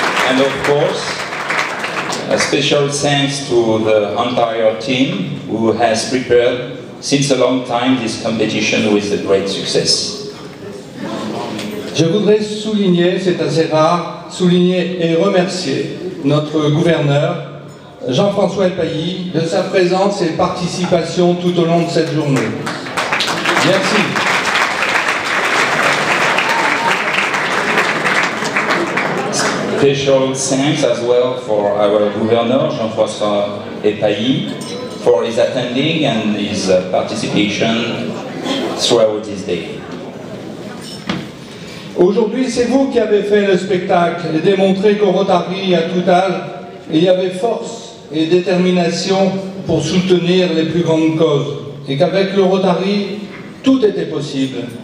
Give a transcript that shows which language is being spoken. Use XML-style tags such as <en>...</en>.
<en>And of course, a special thanks to the entire team who has prepared since a long time this competition with a great success.</en> <fr>Je voudrais souligner, c'est assez rare, souligner et remercier notre gouverneur, Jean-François Epailly, de sa présence et participation tout au long de cette journée. Merci.</fr> <en>Special thanks as well for our governor, Jean-François Epailly, for his attending and his participation throughout this day.</en> <fr>Aujourd'hui, c'est vous qui avez fait le spectacle et démontré qu'au Rotary, à tout âge, il y avait force et détermination pour soutenir les plus grandes causes. Et qu'avec le Rotary, tout était possible.</fr>